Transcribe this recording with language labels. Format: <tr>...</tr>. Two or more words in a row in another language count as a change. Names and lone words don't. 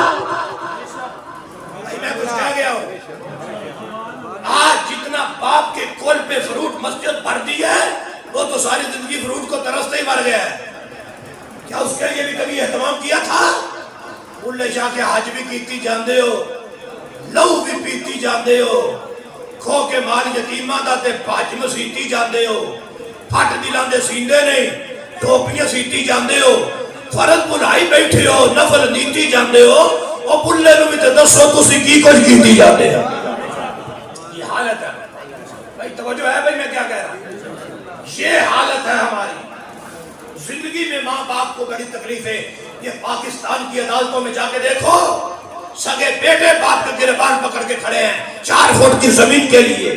<ur>میں کچھ کہہ گیا ہوں؟ آج جتنا باپ کے کھول پہ فروٹ مسجد بھر دی ہے، وہ تو ساری زندگی فروٹ کو ترستے ہی مر گیا ہے۔ کیا اس کے لیے بھی کبھی اہتمام کیا تھا؟</ur> <pa>بلے شاہ کے حج بھی کیتی جاندے ہو، لہو بھی پیتی جاندے ہو، کھو کے مال یتیماں دا تے پاج مسیتی جاندے ہو، پھٹ دلاں دے سیندے نہیں، ٹوپیاں سیتی جاندے ہو، فرض بھلائی بیٹھے ہو، نفل نیتی جاندے ہو، او بلے نو بھی تے دسو تسی کی کچھ کیتی جاندے ہو۔</pa> <ur>یہ حالت ہے بھائی، توجہ ہے بھائی میں کیا کہہ رہا ہوں؟ یہ حالت ہے ہماری زندگی میں۔ ماں باپ کو بڑی تکلیف ہے۔ یہ پاکستان کی عدالتوں میں جا کے دیکھو، سگے بیٹے باپ کا گربان پکڑ کے کھڑے ہیں 4 فٹ کی زمین کے لیے۔</ur>